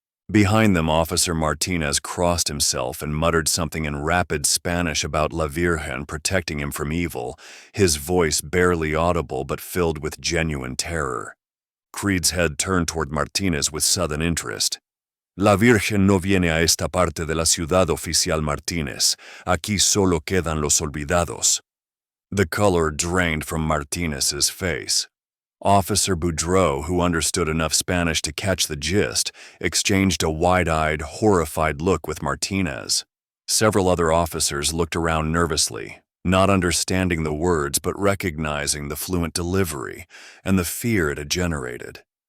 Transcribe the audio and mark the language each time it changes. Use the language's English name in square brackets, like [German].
[English] Behind them, Officer Martinez crossed himself and muttered something in rapid Spanish about La Virgen protecting him from evil, his voice barely audible but filled with genuine terror. Creed's head turned toward Martinez with sudden interest. [Spanish] La Virgen no viene a esta parte de la ciudad, Oficial Martinez. Aquí solo quedan los olvidados. [English] The color drained from Martinez's face. Officer Boudreau, who understood enough Spanish to catch the gist, exchanged a wide-eyed, horrified look with Martinez. Several other officers looked around nervously, not understanding the words but recognizing the fluent delivery and the fear it had generated.